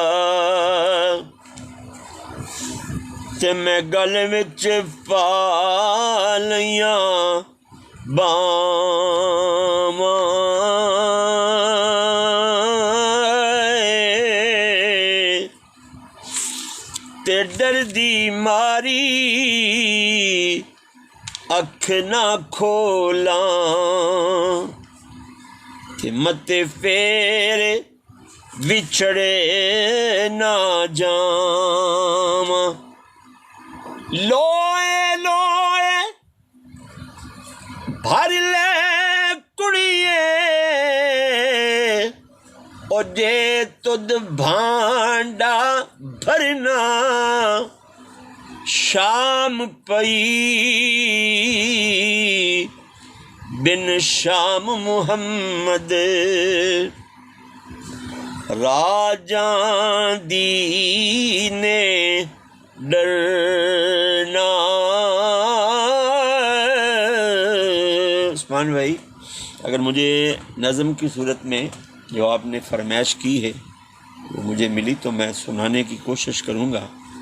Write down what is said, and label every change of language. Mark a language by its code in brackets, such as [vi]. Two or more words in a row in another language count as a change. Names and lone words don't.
[pa] ਤੇ ਮੈਂ ਗਲ ਵਿਚ ਪਾ ਲਿਆਂ ਬਾਵਾਂ ਤੇ ਡਰਦੀ ਮਾਰੀ ਅੱਖ ਨਾ ਖੋਲ੍ਹਾਂ ਤੇ ਮਤੇ ਫੇਰੇ ਵਿਛੜੇ ਨਾ ਜਾਵਾਂ لوئے لوئے بھر لے کڑیے او جے تد بھانڈا بھرنا شام پئی بن شام محمد راجاں دی نے ڈرنا۔ [ur] عثمان بھائی، اگر مجھے نظم کی صورت میں جو آپ نے فرمائش کی ہے وہ مجھے ملی تو میں سنانے کی کوشش کروں گا۔